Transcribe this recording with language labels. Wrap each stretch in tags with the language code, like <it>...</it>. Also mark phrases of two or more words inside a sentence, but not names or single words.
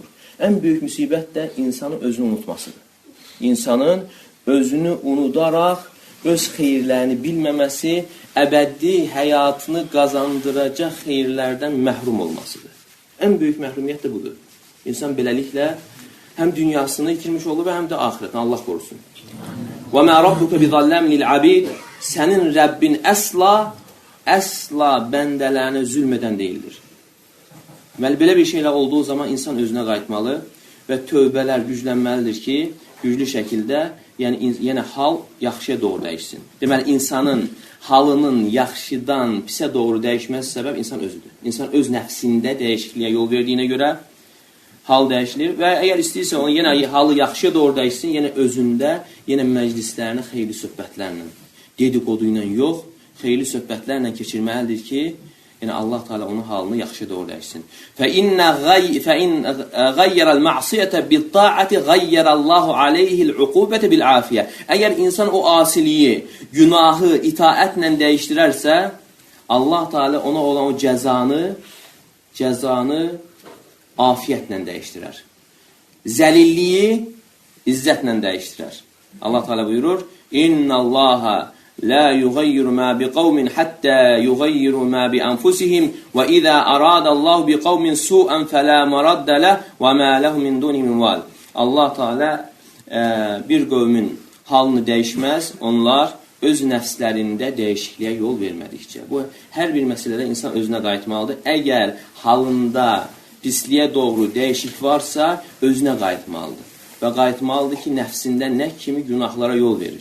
<az>Ən böyük müsibət də insanın özünü unutmasıdır. İnsanın özünü unudaraq öz xeyirlərini bilməməsi, əbədi həyatını qazandıracaq xeyirlərdən məhrum olmasıdır. Ən böyük məhrumiyyət də budur. İnsan beləliklə həm dünyasını itirmiş olur və həm də axirətini Allah qorusun.</az> <ar>وَمَا رَبُّكَ بِظَلَّمٍ لِلْعَبِيدِ</ar> <az>Sənin Rəbbin əsla bəndələrinə zülm edən deyildir. Deməli, belə bir şeylə olduğu zaman insan özünə qayıtmalı və tövbələr güclənməlidir ki, güclü şəkildə yenə hal yaxşıya doğru dəyişsin. Deməli, insanın halının yaxşıdan pisə doğru dəyişməsi səbəb insan özüdür. İnsan öz nəfsində dəyişikliyə yol verdiyinə görə hal dəyişilir və əgər istəyirsə onu yenə halı yaxşıya doğru dəyişsin, yenə özündə, yenə məclislərini xeyli söhbətlərlə, dedikodu ilə yox, xeyli söhbətlərlə keçirməlidir ki, Yəni Allah Teala onun halını yaxşı doğru dəyişsin.</az> <ar>فَإِنَّ غَيَّرَ الْمَعْصِيَةَ بِالطَّاعَةِ غَيَّرَ اللّٰهُ عَلَيْهِ الْعُقُوبَةَ بِالْعَافِيَةِ</ar> <az>Əgər insan o asiliyi, günahı itaətlə dəyişdirərsə, Allah Teala ona olan o cəzanı afiyyətlə dəyişdirər. Zəlilliyi izzətlə dəyişdirər. Allah Teala buyurur:</az> <ar>إن الله لا يغير ما بقوم حتى يغيروا ما بأنفسهم وإذا أراد الله بقوم سوءا فلا مرد له وما لهم من دونه من وال.</ar> <az>Allah Teala bir qövmin halını dəyişməz, onlar öz nəfslərində dəyişikliyə yol vermədikcə. Bu hər bir məsələdə insan özünə qayıtmalıdır. Əgər halında pisliyə doğru dəyişik varsa, özünə qayıtmalıdır. Və qayıtmalıdır ki, nəfsində nə kimi günahlara yol verir.</az>